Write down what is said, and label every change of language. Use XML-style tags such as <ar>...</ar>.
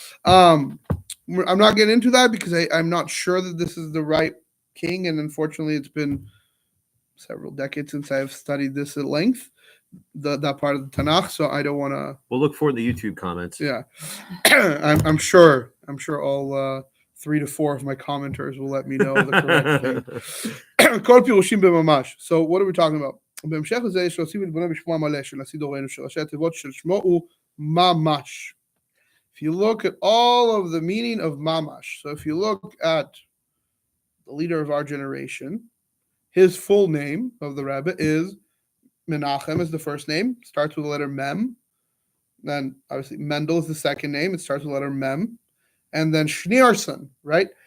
<en>I'm not getting into that because I'm not sure that this is the right king, and unfortunately, it's been several decades since I've studied this at length. That part of the Tanakh, so I don't want to. We'll look for the YouTube comments. Yeah, I'm sure all 3 to 4 of my commenters will let me know the correct thing.</en> <he>Kol pirushim b'mamash.</he> <en>So what are we talking about?</en> <he>בהמשך לזה שעושים להתבונן בשמו המלא של נשיא דורנו, שראשי התיבות של שמו הוא ממש.</he> <en>If you look at all of the meaning of mamash, so if you look at the leader of our generation, his full name of the Rebbe is Menachem is the first name, starts with the letter Mem. Then obviously Mendel is the second name, it starts with the letter Mem. And then Schneerson, right?</en>